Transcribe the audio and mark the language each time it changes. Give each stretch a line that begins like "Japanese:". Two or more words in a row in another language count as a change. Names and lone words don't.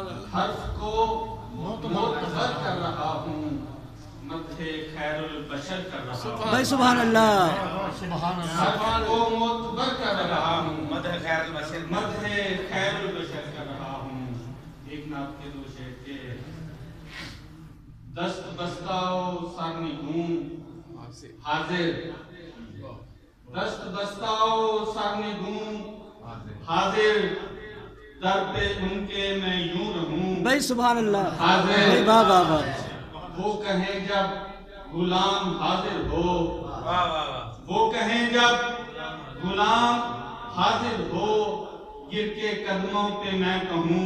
Urdu: حرف کو معتبر کر رہا ہوں، مدح خیر البشر کر رہا ہوں۔
Arabic: بھائی سبحان اللہ،
Urdu: حرف کو معتبر کر رہا ہوں، مدح خیر البشر مدح خیر البشر کر رہا ہوں۔ ایک نعت کے دو شعر کے دست بستاؤ سرنگون حاضر، دست بستاؤ سرنگون حاضر، در پہ ان کے میں یوں رہوں
Arabic: بھائی سبحان اللہ،
Urdu: حاضر۔ بھائی واہ واہ واہ، وہ کہیں جب غلام حاضر ہو، واہ واہ واہ، وہ کہیں جب غلام حاضر ہو، گر کے قدموں پہ میں کہوں